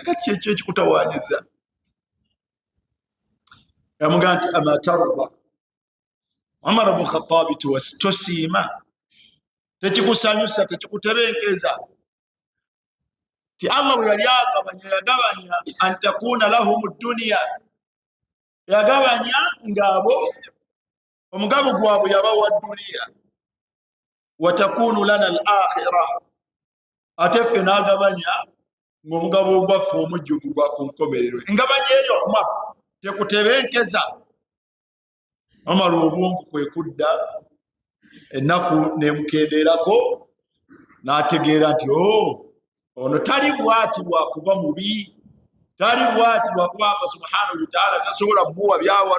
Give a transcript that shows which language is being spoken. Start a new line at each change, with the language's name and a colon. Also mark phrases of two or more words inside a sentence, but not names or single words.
Ganda: Kati kyekyo ekikutawaanyiza. Yamugamba nti
Arabic: أما ترضى
Ganda: Umar ibn Khattab tosiima, tekikusanyusa, tekikutebenkeza ti Allah bwe yali yagabanya
Arabic: أن تكون لهم الدنيا,
Ganda: yagabanya ng'abo omugabo gwabwe yabawa duniya,
Arabic: وتكون لنا الآخرة,
Ganda: ate ffe n'agabanya ng'omugabo gwaffe omujjuvu gwa ku nkomerero. Engabanya eyo Umar tekutebenkeza. Umar obwongo kwe kudda, ennaku nemukendeerako, n'ategeera nti ono tali bwati bwakuba mubi, tali bwati bwakuba Allah
Arabic: سبحانه وتعالى
Ganda: tasobola muwa byawano.